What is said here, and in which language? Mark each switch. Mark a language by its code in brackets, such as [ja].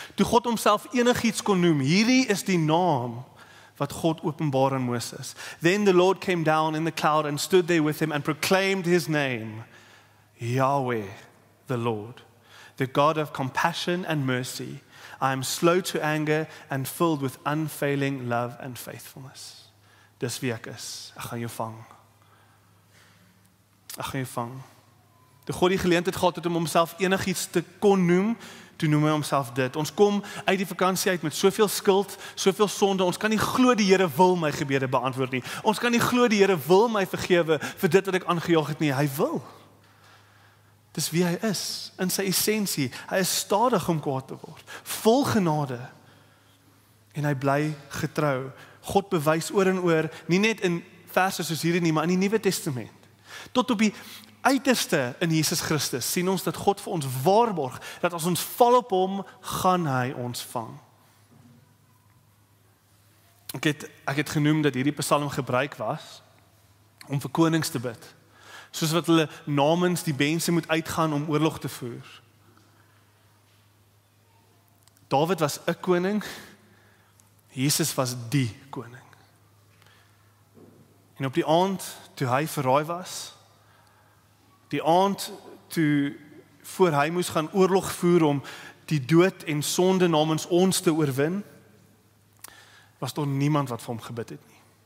[af] Toe God homself enigiets kon noem, hierdie is die naam wat God openbaar aan Moses. [en] Then the Lord came down in the cloud and stood there with him and proclaimed his name, Yahweh, the Lord, the God of compassion and mercy. I am slow to anger and filled with unfailing love and faithfulness. [af] Dis wie ek is. Ek gaan jou vang. Ek gaan jou vang. Toe God die geleentheid gehad het om homself enigiets te kon noem, toe noem hy homself dit. Ons kom uit die vakansie uit met soveel skuld, soveel sonde. Ons kan nie glo die Here wil my gebede beantwoord nie. Ons kan nie glo die Here wil my vergewe vir dit wat ek aangejaag het nie. Hy wil. Dis wie hy is, in sy essensie. Hy is stadig om kwaad te word, vol genade. En hy bly getrou. God bewys oor en oor, nie net in verse soos hierdie nie, maar in die Nuwe Testament. Tot op die uiterste in Jesus Christus sien ons dat God vir ons waarborg, dat as ons val op hom, gaan hy ons vang. Ek het genoem dat hierdie Psalm gebruik was om vir konings te bid. Soos wat hulle namens die mense moet uitgaan om oorlog te voer. Dawid was 'n koning, Jesus was die koning. En op die aand toe hy verraai was, die aand toe voor hy moes gaan oorlog voer om die dood en sonde namens ons te oorwin, was daar niemand wat vir hom gebid het nie.